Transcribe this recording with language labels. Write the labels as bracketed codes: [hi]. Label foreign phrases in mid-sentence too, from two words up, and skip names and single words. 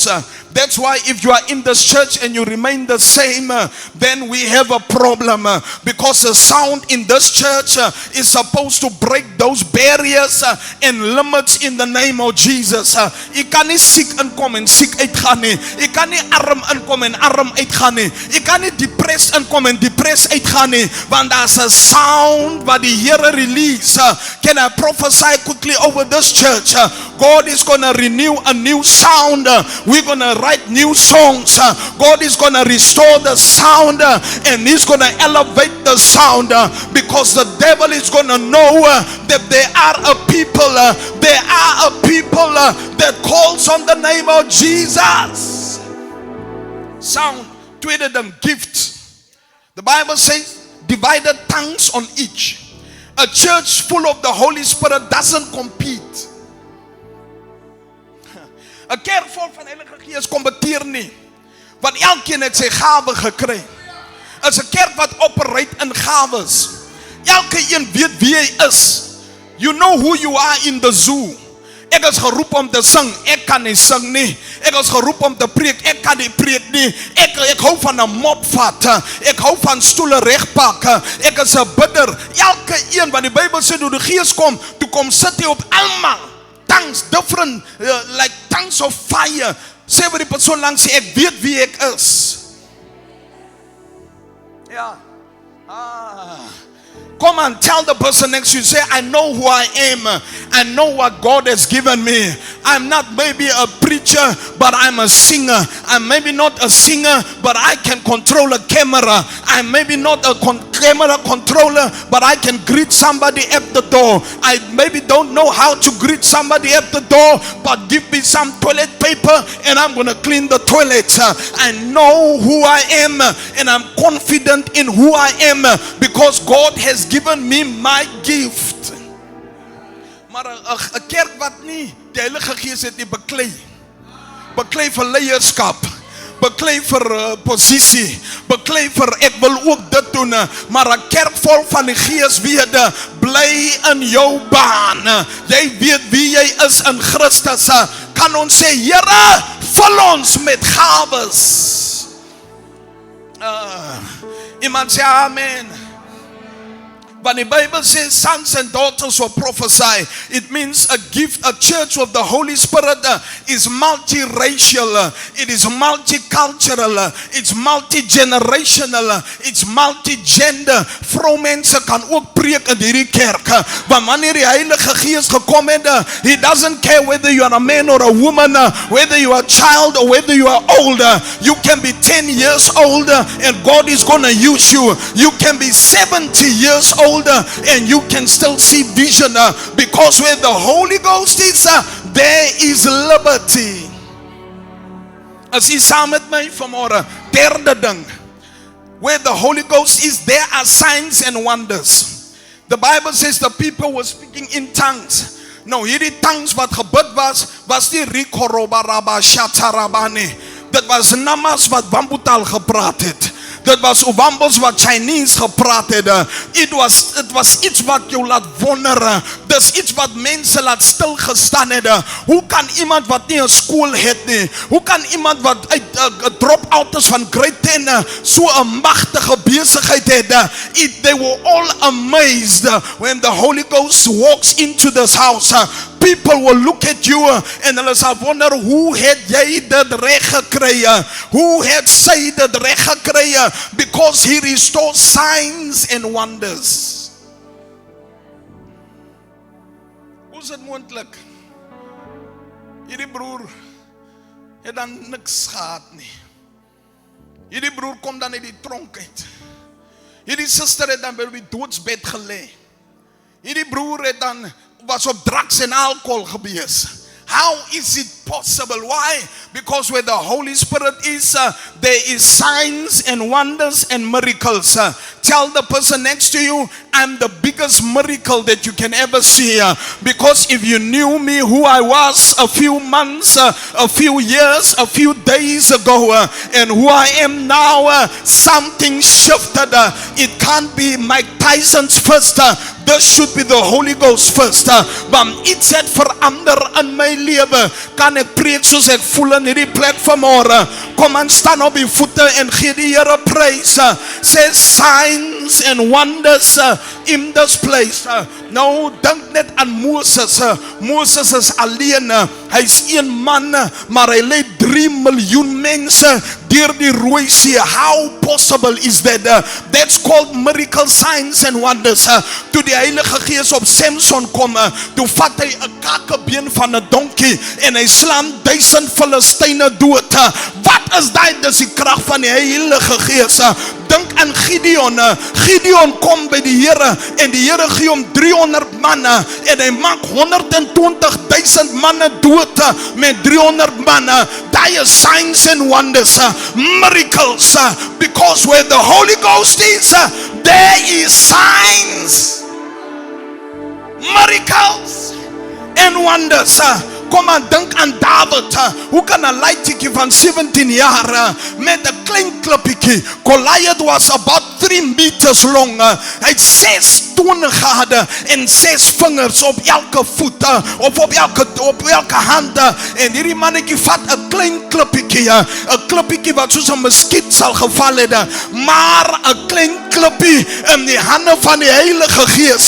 [en] That's why if you are in this church and you remain the same, then we have a problem. Because the sound in this church is supposed to break those barriers and limits in the name of Jesus. [af] Je kan nie siek inkom en siek uitgaan nie. Je kan nie arm inkom en arm uitgaan nie. Je kan nie depressed inkom en depressed uitgaan nie. Want daar's [en] a sound [af] wat die Here release. [en] Can I prophesy quickly over this church? God is going to renew a new sound. We're going to write new songs. God is going to restore the sound and He's going to elevate the sound because the devil is going to know that there are a people that calls on the name of Jesus. Sound. [af] Tweede ding, gift. [en] The Bible says divided tongues on each. A church full of the Holy Spirit doesn't compete. [af] 'n kerk vol van Heilige Gees kompeteer nie. Want elkeen het sy gawe gekry. Is 'n kerk wat operate in gawes. Elke een weet wie hy is. [en] You know who you are in the zoo. [af] Ek is geroep om te sing, ek kan nie sing nie. Ek is geroep om te preek, ek kan nie preek nie. Ek hou van 'n mop vat. Ek hou van stoele regpak. Ek is 'n bidder. Elke een wat die Bybel sê toe die Gees kom, toe kom sit hy op almal. [en] Tongues, different, like tongues of fire. [af] Sê vir die persoon langs sê, ek weet wie ek is. Ja. [en] Come and tell the person next to you, say, I know who I am. I know what God has given me. I'm not maybe a preacher, but I'm a singer. I'm maybe not a singer, but I can control a camera. I'm maybe not a camera controller, but I can greet somebody at the door. I maybe don't know how to greet somebody at the door, but give me some toilet paper and I'm going to clean the toilet. I know who I am and I'm confident in who I am because God has given me my gift. [af] Maar 'n kerk wat nie die Heilige Gees het nie beklei vir leierskap, beklei vir posisie, beklei vir ek wil ook dit doen, maar 'n kerk vol van die Gees weet, bly in jou baan. Jy weet wie jy is in Christus. Kan ons sê, Here, vul ons met gawes. Iemand sê amen. [en] When the Bible says sons and daughters will prophesy, it means a gift, a church of the Holy Spirit is multiracial, it is multicultural, it's multigenerational, it's multigender. [af] Vroumense kan ook preek in hierdie kerk. Want wanneer die Heilige Gees gekom het, [en] he doesn't care whether you are a man or a woman, whether you are a child or whether you are older. You can be 10 years older and God is going to use you. You can be 70 years older and you can still see vision, because where the Holy Ghost is, there is liberty. [af] As jy saam met my vanmôre, derde ding, [en] where the Holy Ghost is, there are signs and wonders. The Bible says the people were speaking in tongues. [af] Nou hierdie tongues wat gebid was die Rikorobaraba Shatarabane. Dit was namas wat Wambutal gepraat het. Dit was Ovambos wat Chinese gepraat het. [en] It was [af] iets wat jou laat wonder. Dis iets wat mense laat stil gestaan het. Hoe kan iemand wat nie 'n skool het nie, hoe kan iemand wat uit [en] drop out [af] is van grade 10 so 'n magtige besigheid het? [en] They were all amazed when the Holy Ghost walks into this house. People will look at you and [af] hulle sal wonder, hoe het jy dit reg gekry? Hoe het sy dit reg gekry? [en] Because he restores signs and wonders. [af] Hoe is dit moontlik? Hierdie broer het dan niks gehad nie. Hierdie broer kom dan uit die tronk uit. Hierdie suster het dan by die doodsbed gelê. Hierdie broer het dan was op drugs en alcohol gewees. [en] How is it possible? Why? Because where the Holy Spirit is, there is signs and wonders and miracles. Tell the person next to you, I'm the biggest miracle that you can ever see. Because if you knew me, who I was a few months, a few years, a few days ago, and who I am now, something shifted. It can't be Mike Tyson's first. This should be the Holy Ghost first. [af] Want iets het verander in my lewe. Kan ek preek soos ek voel in hierdie plek vanmôre? Kom aan, staan op die voete en gee die Here prys. [en] Say signs and wonders in this place. [af] Nou dink net aan Moses. Moses is alleen. Hy's een man, maar hy lei 3 miljoen mense deur die Rooi See. [en] How possible is that? That's called miracle signs and wonders. [af] Toe die Heilige Gees op Samson kom, toe vat hy 'n kakebeen van 'n donkie en hy slaan 1000 Filistyne dood. Wat is daai? Dis die krag van die Heilige Gees. Dink aan Gideon. Gideon kom by die Here en die Here gee hom 300 manne en hy maak 120,000 manne dood met 300 manne. Daai is [en] signs and wonders, miracles, because where the Holy Ghost is, there is signs, miracles and wonders. [af] Kom aan, dink aan David. Hoe kan 'n laitjie van 17 jaar met 'n klein klippietjie? [en] Goliath was about 3 meters long. [af] Hy het 6 tone gehad en 6 vingers op elke voet of op elke hand. En hierdie mannetjie vat 'n klein klippietjie, 'n klippietjie wat soos 'n muskiet sal geval het, maar 'n klein klippie in die hande van die Heilige Gees.